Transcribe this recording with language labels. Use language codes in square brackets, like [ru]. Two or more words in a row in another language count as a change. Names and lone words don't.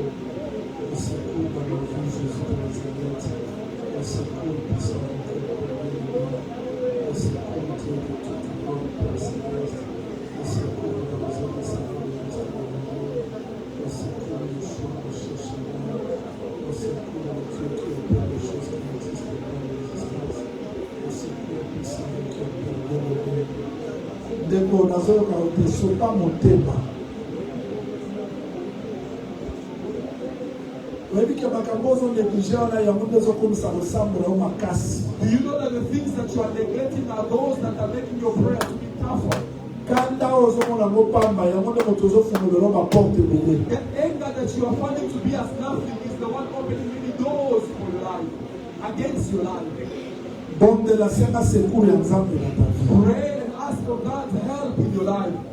[fr] Le secours dans nos vies, Jésus de Nazareth, le secours puissant de Dieu pour nous, le secours Dieu de toute gloire, Père céleste, le secours dans nos âmes, Seigneur, de notre amour, le secours du choix de chercher, le secours de Dieu qui opère les choses qui n'existent pas dans l'existence, le secours puissant qui opère bien le bien. [ln] Ndeko nazoyoka otesopa motema oyebi ke makambo ozonéglige wana yango nde ezokomisa kosambola yo makasi. [en] Do you know that the things that you are neglecting are those that are making your prayer to be tougher? [ln] Kanda ozomona ngo pamba yango nde moto ozofungolelo baporte ebele. [en] The anger that you are finding to be as nothing is the one opening many doors for your life, against your life. [ln] Bondela senga secours ya Nzambe na [fr] ta vie. [en] Pray and ask for God's help in your life.